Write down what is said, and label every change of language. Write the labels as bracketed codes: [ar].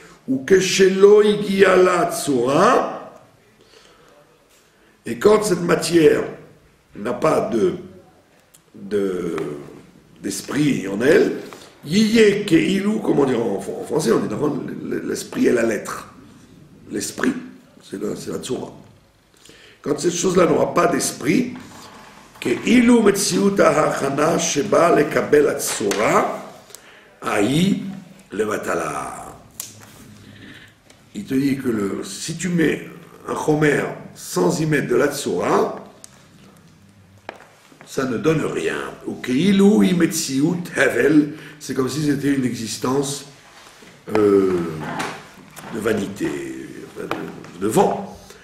[fr] Ou que [he] shelo igia [fr] la Tsura, et quand cette matière n'a pas d'esprit en elle, [he] yiye keilu, [fr] comme on dit en français, on dit d'abord l'esprit est la lettre. L'esprit, c'est la tsura. Quand cette chose-là n'aura pas d'esprit, [he] כאילו מציאות ההכנה שבאה לקבל הצורה, ההיא לבטלה. [fr] Il te dit que si tu mets un chomer sans y mettre de la tsura, ça ne donne rien. Ou [he] keilu imetziut hevel, [fr] c'est comme si c'était une existence de vanité, de vent.